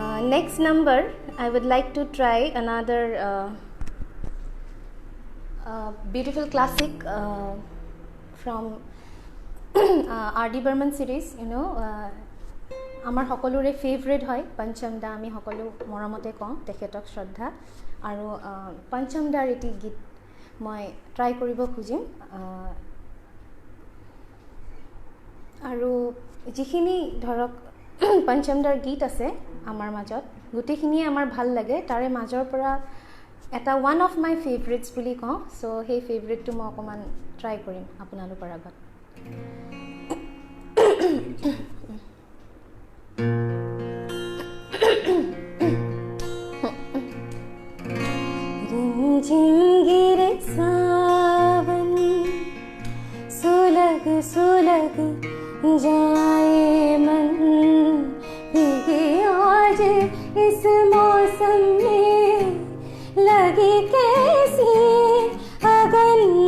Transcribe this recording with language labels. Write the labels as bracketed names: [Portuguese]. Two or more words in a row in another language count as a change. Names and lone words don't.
[English] next number I would like to try another beautiful classic from R.D. Burman series, you know. [Assamese] আমাৰ সকলোৰে ফেভৰেট হয় পঞ্চম দা, আমি সকলো মৰমতে কওঁ তেখেতক শ্ৰদ্ধা, আৰু পঞ্চম দাৰ এটি গীত মই ট্ৰাই কৰিব খুজিম। আৰু যিখিনি ধৰক পঞ্চম দাৰ গীত আছে আমাৰ মাজত গোটেইখিনিয়ে আমাৰ ভাল লাগে, তাৰে মাজৰ পৰা এটা [English] one of my favourites [Assamese] বুলি কওঁ। চ' সেই ফেভৰেটটো মই অকণমান ট্ৰাই কৰিম আপোনালোকৰ আগত। [Hindi] रिमझिम गिरे सावन, सुलग सुलग जाए मन, भीगे आज इस मौसम में लगी कैसी अगन।